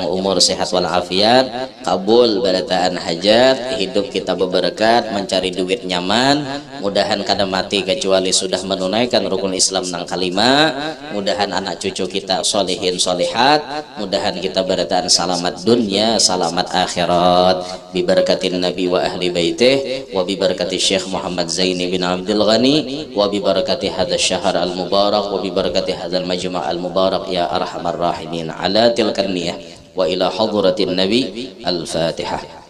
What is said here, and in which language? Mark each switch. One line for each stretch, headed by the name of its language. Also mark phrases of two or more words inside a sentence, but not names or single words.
Banjar: umur sehat walafiat kabul berataan hajat hidup kita berberkat mencari duit nyaman mudahan kada mati kecuali sudah menunaikan rukun Islam nang kalima mudahan anak cucu kita solehin solehat mudahan kita berataan selamat dunia selamat akhirat
Arabic: ببركة النبي وأهل بيته وببركة الشيخ محمد زيني بن عبد الغني وببركة هذا الشهر المبارك وببركة هذا المجمع المبارك يا أرحم الراحمين على تلك النية وإلى حضرة النبي الفاتحة.